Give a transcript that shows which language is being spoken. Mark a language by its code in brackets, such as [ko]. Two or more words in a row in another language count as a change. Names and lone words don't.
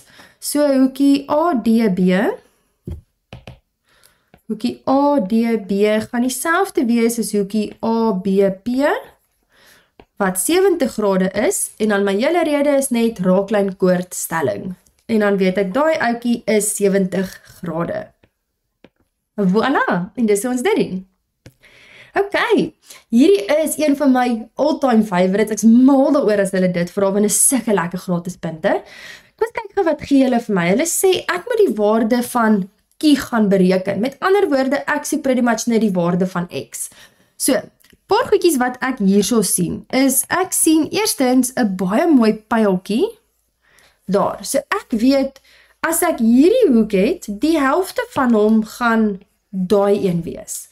[af] So hoekie ADB gaan dieselfde wees as hoekie ABP, wat 70 grade is, en dan my hele rede is net raaklyn koordstelling. En dan weet ek, daai ouetjie is 70 grade. Voilà, en dis hoe ons dit doen. Ok, hierdie is een van my [en] all-time favorites, [af] ek is mal daaroor as hulle dit vra, want is sulke lekker gratis punte. Ek moet kyk wat gee hulle vir my, hulle sê ek moet die waarde van kie gaan bereken, met ander woorde, ek sê [en] pretty much [af] net die waarde van x. So, paar goedjies wat ek hierso sien, is ek sien eerstens 'n baie mooi pyltjie, daar, so ek weet, as ek hierdie hoek het, die helfte van hom gaan daai een wees.